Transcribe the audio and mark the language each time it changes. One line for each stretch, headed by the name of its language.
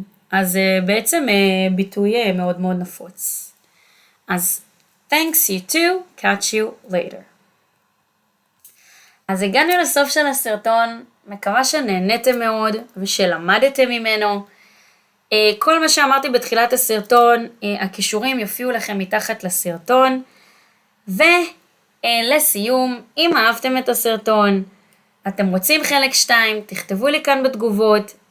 Hebrew: אז בעצם ביטוי מאוד מאוד נפוץ.
English: אז thanks you too. Catch you later.
Hebrew: אז הגענו לסוף של הסרטון, מקווה שנהניתם מאוד ושלמדתם ממנו. כל מה שאמרתי בתחילת הסרטון, הכישורים יופיעו לכם מתחת לסרטון. ולסיום, אם אהבתם את הסרטון, אתם רוצים חלק 2, תכתבו לי כאן בתגובות.